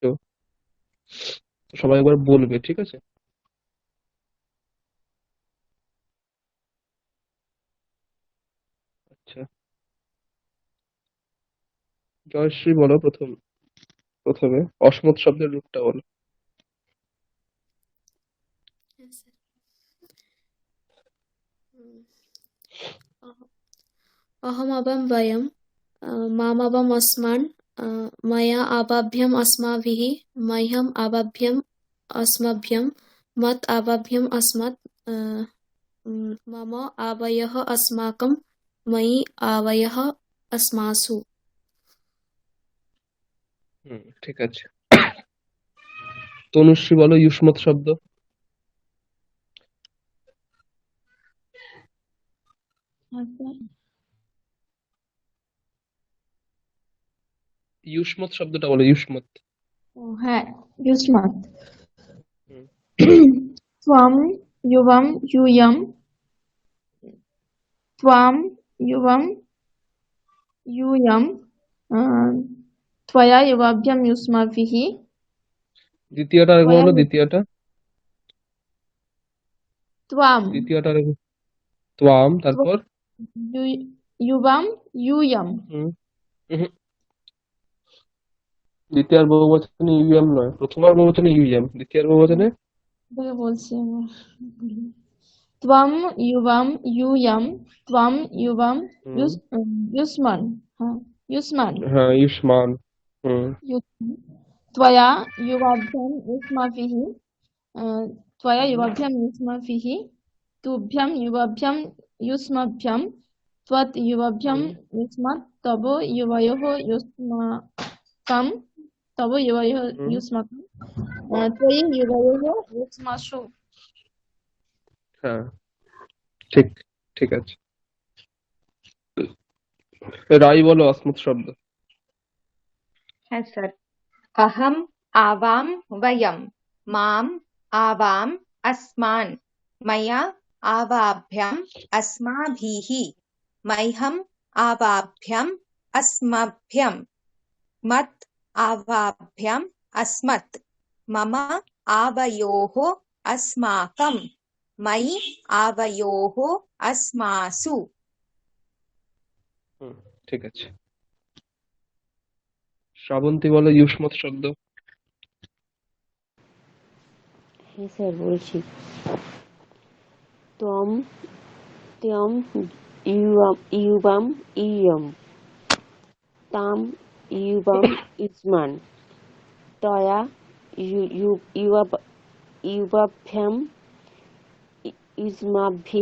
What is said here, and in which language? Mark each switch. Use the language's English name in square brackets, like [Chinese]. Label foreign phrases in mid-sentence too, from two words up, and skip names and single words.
[Bangla] তো সবাই একবার বলবে, ঠিক আছে? আচ্ছা, জয়শ্রী বলো প্রথমে অসমত শব্দের রূপটা বলো। [English] Yes, sir. Mm. [Sanskrit] अहमबं वयं मामबम् अस्मान् मया आबाभ्यम् अस्माभिः मह्यम् आबाभ्यम् अस्मभ्यं मत् आबाभ्यम् अस्मत् मम आवयः अस्माकं मयि आवयः अस्मासु। [Bangla] ঠিক আছে। তনুশ্রী বলো ইউষ্মত শব্দ। আচ্ছা, ইউষ্মত শব্দটা বলো, ইউষ্মত। ও হ্যাঁ, [Sanskrit] युष्मत्। হুম, त्वं युवं यूयं त्वां युवं यूयं त्वया युवाभ्यां युष्माभिः [Bangla] দ্বিতীয়টা আরেকবার [Sanskrit] त्वया [Bangla] বলো, দ্বিতীয়টা। [Sanskrit] त्वां [Bangla] দ্বিতীয়টা আরেকবার। ত্বাম, তারপর। [Sanskrit] युवां यूयं। হুম, হুম। [Bangla] দ্বিতীয় বহুবচনে ইউএম নয়, প্রথমার বহুবচনে ইউএম, দ্বিতীয় বহুবচনে। তোকে বলছি আমার [Sanskrit] त्वं युवं यूयं त्वं युवं হুম, युष्मन्। হ্যাঁ, युष्मन्। [Bangla] হ্যাঁ, ইউষ্মান। হুম, [Sanskrit] त्वया युवाभ्यां युष्माभिः त्वया হুম, युवाभ्यां युष्माभिः तुभ्यं युवाभ्यां युष्मभ्यं त्वत् युवाभ्यां হুম, युष्मत् तव युवयोः युष्माकं তব ইউবায়োহ হুম ইউসমাকু ত্বয়ি ইউবায়োহ ইউসমাসু। [Bangla] হ্যাঁ, ঠিক ঠিক আছে। রাই বলো অস্মৎ শব্দ। হ্যাঁ স্যার। [Sanskrit] अहम आवाम वयम, माम आवाम अस्मान्, मया आवाभ्यम अस्माभिः, मह्यम आवाभ्यम अस्मभ्यम, मत् आवाभ्यम अस्मत्, मम आवयोः अस्माकं, मयि आवयोः अस्मासु। [Bangla] হুম ঠিক আছে। শ্রাবন্তী বলো ইউষ্মৎ শব্দ। হ্যাঁ স্যার বলছি। [Sanskrit] ত্বম ত্যম ইউবাম ইয়ম তাম ইউবাম ইসমান তয়া ইউবাভ্যাম ইসমাভিः